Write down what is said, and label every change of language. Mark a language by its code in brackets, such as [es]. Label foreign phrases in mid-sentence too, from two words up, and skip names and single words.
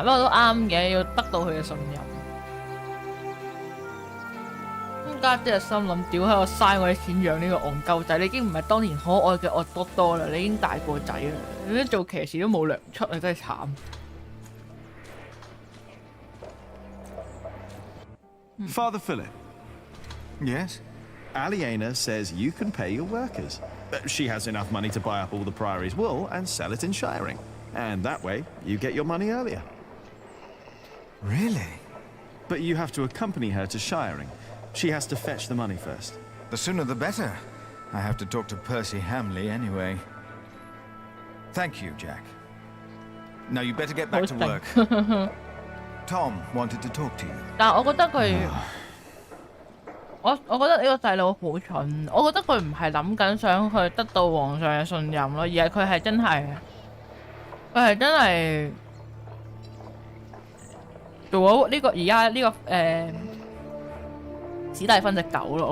[yue] 不過都啱嘅，要得到佢嘅信任。咁家姐就心諗：屌喺度嘥我啲錢養呢個戇鳩仔，你已經唔係當年可愛嘅惡多多啦，你已經大個仔啦，你做騎士都冇糧出啊，真係慘。 [en] Father Philip. Yes? Aliena says you can pay your workers. She has enough money to buy up all the Priory's wool and sell it in Shiring. And that way, you get your money earlier. Really? But you have to accompany her to Shiring. She has to fetch the money first. The sooner the better. I have to talk to Percy Hamley anyway. Thank you, Jack. Now you better get back to work. Tom wanted to talk to you. [yue] 但我覺得佢，我覺得呢個細佬好蠢。我覺得佢唔係諗緊想去得到皇上嘅信任咯，而係佢係真係做咗呢個而家呢個史蒂芬隻狗咯。